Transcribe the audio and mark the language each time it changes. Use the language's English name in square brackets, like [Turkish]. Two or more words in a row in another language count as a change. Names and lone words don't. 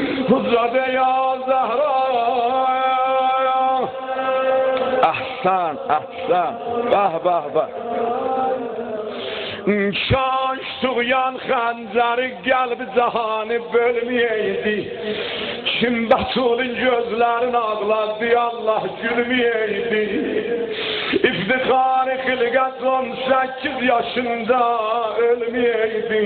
[Arabic] Huzade ya Zahra. Ahsan, ahsan. Bah, bah, bah. [Azerbaijani] Kaş tuğyan xəncəri gəlb cahanı bölməyəydi. Kim Batul'un gözlərini ağladı, Allah gülməyəydi. İftixarı xilqət 18 yaşında ölməyəydi.